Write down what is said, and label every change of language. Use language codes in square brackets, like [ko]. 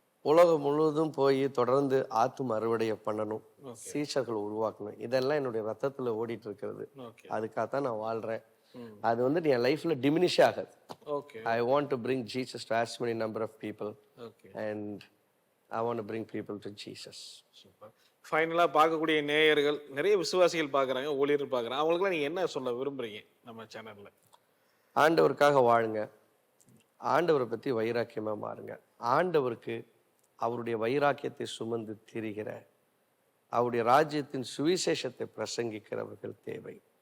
[ta] உலகம் முழுவதும் போய் தொடர்ந்து ஆத்தும அறுவடையை பண்ணணும், சீஷர்கள் உருவாக்கணும். இதெல்லாம் என்னுடைய ரத்தத்துல ஓடிட்டு இருக்கிறது. அதுக்காகத்தான் நான் வாழ்றேன். அது வந்துட்டு என் லைஃப்ல டிமினிஷ் ஆகாது. [en] I want to bring Jesus to as many number of people, and I want to bring people to Jesus. [ta] Super. ஃபைனலா பார்க்கக்கூடிய நேயர்கள் நிறைய விசுவாசிகள் பார்க்குறாங்க, ஊழியர்கள் பார்க்குறாங்க, அவங்களுக்குலாம் நீங்க என்ன சொல்ல விரும்புறீங்க நம்ம சேனல்ல? ஆண்டவருக்காக வாழுங்க, ஆண்டவரை பத்தி வைராக்கியமா மாறுங்க. ஆண்டவருக்கு அவருடைய வைராக்கியத்தை சுமந்து திரிகிற, அவருடைய ராஜ்யத்தின் சுவிசேஷத்தை பிரசங்கிக்கிறவர்கள் தேவை.